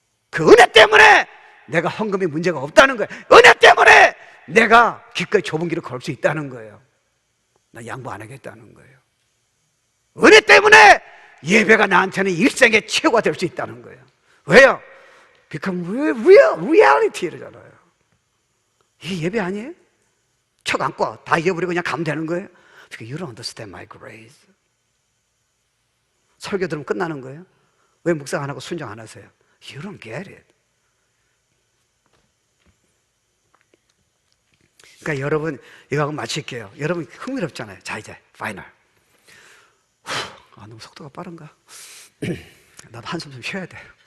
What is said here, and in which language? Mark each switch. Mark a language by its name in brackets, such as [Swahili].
[Korean] 그 은혜 때문에 내가 헌금이 문제가 없다는 거예요. 은혜 때문에 내가 기꺼이 좁은 길을 걸을 수 있다는 거예요. 나 양보 안 하겠다는 거예요. 은혜 때문에 예배가 나한테는 일생의 최고가 될 수 있다는 거예요. 왜요? [English] Become reality [Korean] 이러잖아요. 이게 예배 아니에요? 척 안고 다 잊어버리고 그냥 가면 되는 거예요? [English] You don't understand my grace. [Korean] 설교 들으면 끝나는 거예요? 왜 묵상 안 하고 순종 안 하세요? [English] You don't get it. [Korean] 그러니까 여러분, 이거 하고 마칠게요. 여러분 흥미롭잖아요. 자, 이제 파이널. 너무 속도가 빠른가? 나도 한숨 좀 쉬어야 돼요.